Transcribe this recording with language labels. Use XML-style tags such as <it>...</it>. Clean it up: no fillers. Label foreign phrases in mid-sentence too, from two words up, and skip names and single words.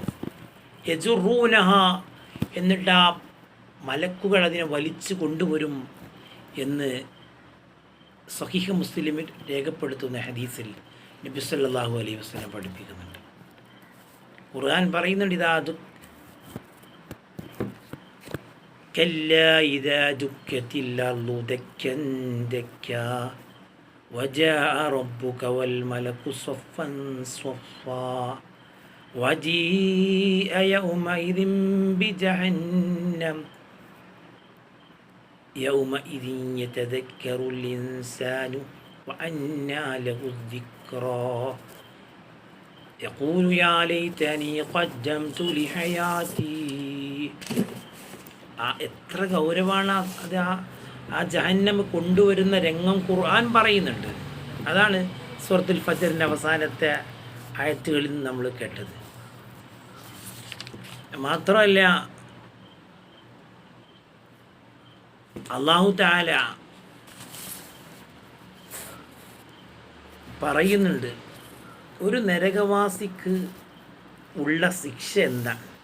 <ml>യജുറൂനഹ, എന്നിട്ട് ആ മലക്കുകൾ അതിനെ വലിച്ചു കൊണ്ടുവരും എന്ന് സ്വഹീഹ് മുസ്ലിമിൽ രേഖപ്പെടുത്തുന്ന ഹദീസിൽ നബി</ml> <ar>صلى الله عليه وسلم</ar> <ml>പഠിപ്പിക്കുന്നുണ്ട്. ഖുർആൻ പറയുന്നുണ്ട്, ഇതാ</ml> <ar>كلا إذا دكت الأرض دكا دكا وجاء ربك والملك صفا صفا وجيء يومئذ بجهنم يومئذ يتذكر الإنسان وأنى له الذكرى يقول يا ليتني قدمت لحياتي.</ar> <ml>എത്ര ഗൗരവമാണ് അത്. ആ ജഹന്നം കൊണ്ടുവരുന്ന രംഗം ഖുർആൻ പറയുന്നുണ്ട്. അതാണ് സൂറത്തുൽ ഫജ്റിൻ്റെ അവസാനത്തെ ആയത്തുകളിൽ നിന്ന് നമ്മൾ കേട്ടത്. മാത്രമല്ല,</ml> <ar>الله تعالى</ar> <ml>പറയുന്നുണ്ട്, ഒരു നരകവാസിക്ക് ഉള്ള ശിക്ഷ എന്താണ്?</ml>